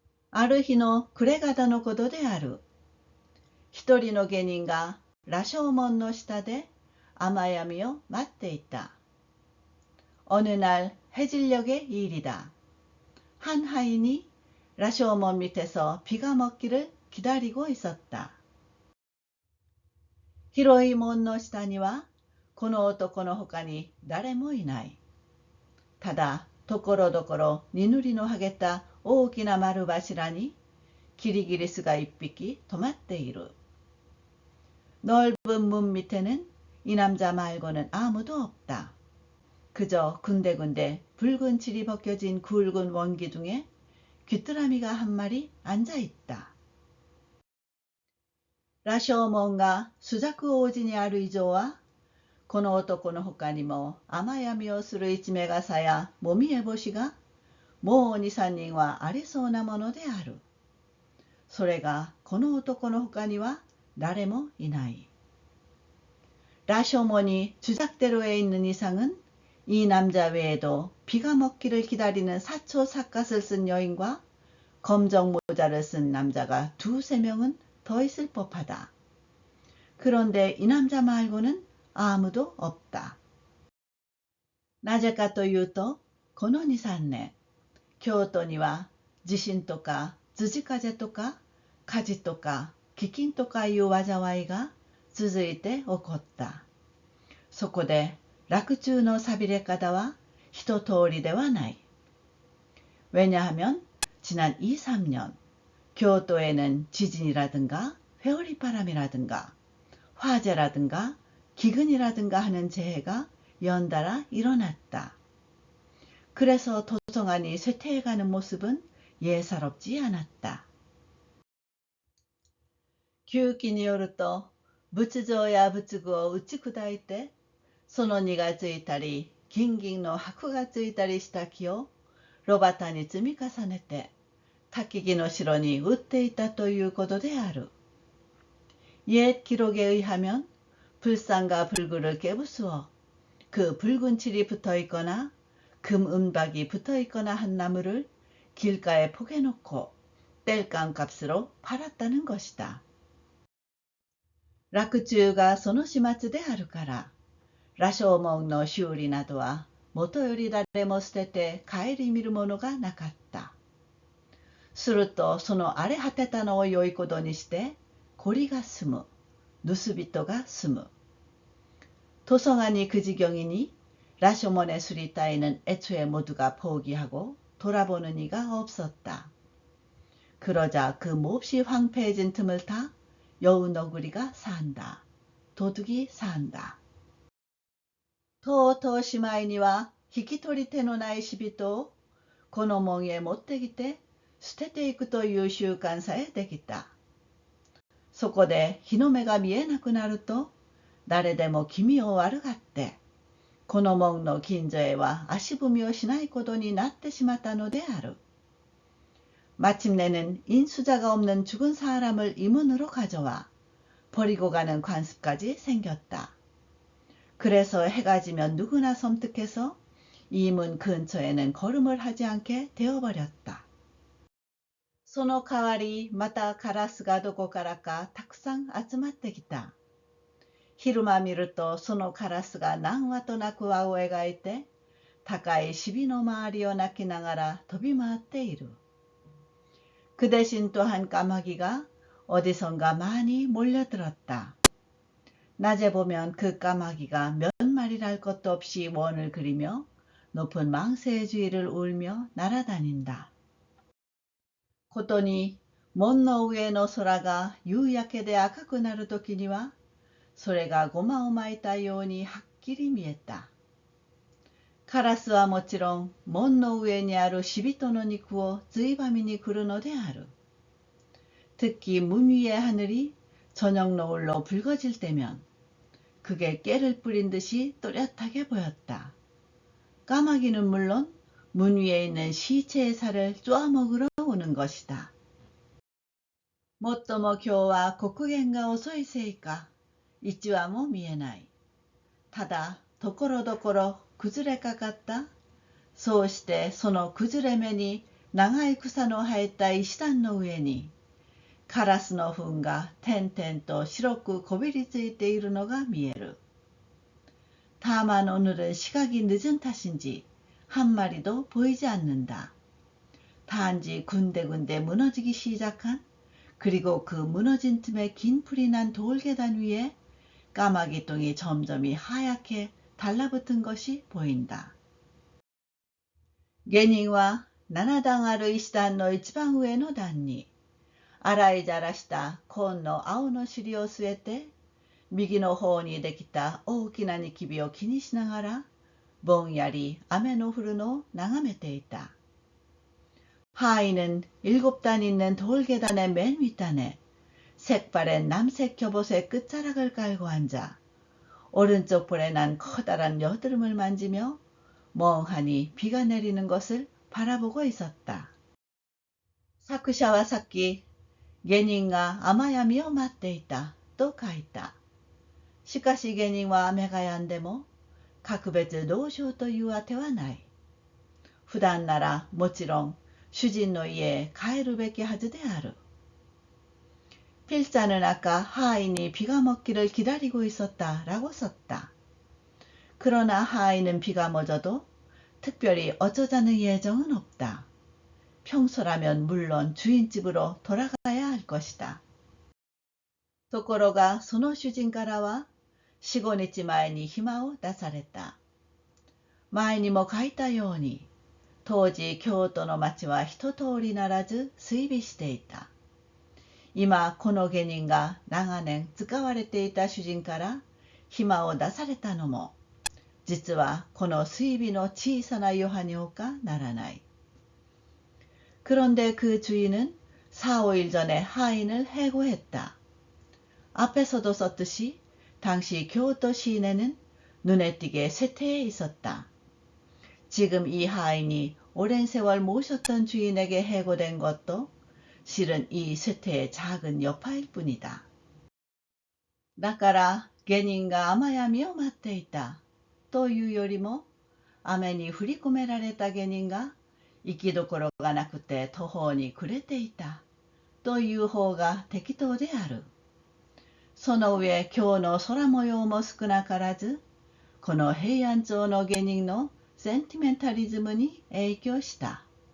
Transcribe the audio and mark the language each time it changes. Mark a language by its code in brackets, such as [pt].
[ja] ある日の暮れ方のことである。一人の下人が羅生門の下で雨止を待っていた。 [ko] 어느 날 해질녘의 일이다. 한 하인이羅生門 밑에서 비가 먹기를 기다리고 있었다. [ja] 広い門の下にはこの男のほかに誰もいない。ただところどころ荷塗りの剥げた大きな丸柱にキリギリスが一匹止まっている。 [ko] 넓은 문 밑에는 이 남자 말고는 아무도 없다. 그저 군데군데 붉은 칠이 벗겨진 굵은 원기둥에 귀뚜라미가 한 마리 앉아 있다. [ja] 羅生門が朱雀王子にある以上は、この男のほかにも雨止をする一目傘やもみえ星がもう2、3人はありそうなものである。それがこの男のほかには誰もいない。 [ko] 羅生門이 주작대로에 있는 이상은 이 남자 외에도 비가 먹기를 기다리는 사초 삿갓을 쓴 여인과 검정 모자를 쓴 남자가 두세 명은 더 있을 법하다. 그런데 이 남자 말고는 아무도 없다. [ja] なぜかというと、この2、3年、京都には地震とか辻風とか火事とか飢饉とかいう災いが続いて起こった。そこで洛中のさびれ方は一通りではない。 [ko] 왜냐하면 지난 2, 3년 교토에는 지진이라든가 회오리바람이라든가 화재라든가 기근이라든가 하는 재해가 연달아 일어났다. 그래서 도성안이 쇠퇴해가는 모습은 예사롭지 않았다. [ja] 규기によると、仏像や仏具を打ち砕いて、その荷がついたり、金銀の箔がついたりした木を炉端に積み重ねて、焚き木の城に売っていたということである。 [ko] 옛 기록에 의하면 불상과 불구를 깨부수어 그 붉은 칠이 붙어있거나 금 은박이 붙어있거나 한 나무를 길가에 포개놓고 땔감 값으로 팔았다는 것이다. [ja] 洛中がその始末であるから、羅生門の修理などはもとより誰も捨てて顧みるものがなかった。するとその荒れ果てたのを良いことにして孤리が住む、盗人が住む。 [ko] 도성안이 그 지경이니 라쇼몬의 수리따위는 애초에 모두가 포기하고 돌아보는 이가 없었다. 그러자 그 몹시 황폐해진 틈을 타 여우 너구리가 산다. 도둑이 산다. [ja] とうとうしまいには引き取り手のない死人をこの門へ持ってきて捨てていくという習慣さえできた。そこで日の目が見えなくなると誰でも気味を悪がってこの門の近所へは足踏みをしないことになってしまったのである。 [ko] 마침내는 인수자가 없는 죽은 사람을 이 문으로 가져와 버리고 가는 관습까지 생겼다. 그래서 해가 지면 누구나 섬뜩해서 이 문 근처에는 걸음을 하지 않게 되어버렸다. [ja] その代わりまたカラスがどこからかたくさん集まってきた。昼間見るとそのカラスが何羽となく輪を描いて高いシビの周りを鳴きながら飛び回っている。 [ko] 그 대신 또한 까마귀가 어디선가 많이 몰려들었다. 낮에 보면 그 까마귀가 몇 마리랄 것도 없이 원을 그리며 높은 망새의 주위를 울며 날아다닌다. [ja] ことに門の上の空が夕焼けで赤くなるときにはそれがゴマを巻いたようにはっきり見えた。カラスはもちろん門の上にある死人の肉をついばみに来るのである。 [ko] 특히 문 위의 하늘이 저녁 노을로 붉어질 때면 그게 깨를 뿌린 듯이 또렷하게 보였다. 까마귀는 물론 문 위에 있는 시체의 살을 쪼아먹으러 오는 것이다. [ja] もっとも今日は刻限が遅いせいか、一羽も見えない。ただところどころ崩れかかった。そうしてその崩れ目に長い草の生えた石段の上にカラスの糞が点々と白くこびりついているのが見える。 [ko] 다만 오늘은 시각이 늦은 탓인지 한 마리도 보이지 않는다. 단지 군데군데 무너지기 시작한, 그리고 그 무너진 틈에 긴 풀이 난 돌계단 위에 까마귀 똥이 점점이 하얗게 달라붙은 것이 보인다. [ja] 게닝와 나나당ある 石段の一番上の段に、洗いざらした紺の青の尻を据えて、右の方にできた大きなニキビを気にしながら、ぼんやり雨の降るのを眺めていた。 [ko] 하인은 7단 있는 돌계단의 맨 윗단에 색바랜 남색 겹옷의 끝자락을 깔고 앉아 오른쪽 볼에 난 커다란 여드름을 만지며 멍하니 비가 내리는 것을 바라보고 있었다. [ja] 사쿠샤와 사키, 게닝가 아마야미を待っていたと書いた。しかしゲニンは雨が止んでも格別どうしようというあてはない。普段ならもちろん主人の家へ帰るべきはずである。 [ko] 필자는 아까 하인이 비가 먹기를 기다리고 있었다라고 썼다. 그러나 하인은 비가 멎어도 특별히 어쩌자는 예정은 없다. 평소라면 물론 주인집으로 돌아가야 할 것이다. [ja] ところがその主人からは4、5日前に暇を出された。前にも書いたように、当時京都の町は一通りならず衰微していた。今この下人が長年使われていた主人から暇を出されたのも、実はこの衰微の小さな余波にほかならない。 [ko] 그런데 그 주인은 4、5일 전에 하인을 해고했다. 앞에서도 썼듯이 당시 교토 시내는 눈에 띄게 쇠퇴해 있었다. 지금 이 하인이 오랜 세월 모셨던 주인에게 해고된 것도 실은 이 쇠퇴의 작은 여파일 뿐이다. [ja] だから下人が雨やみを待っていたというよりも、雨に振り込められた下人が行きどころがなくて途方に暮れていたという方が適当である。その上今日の空模様も少なからず、この平安朝の下人のセンティメンタリズムに影響した。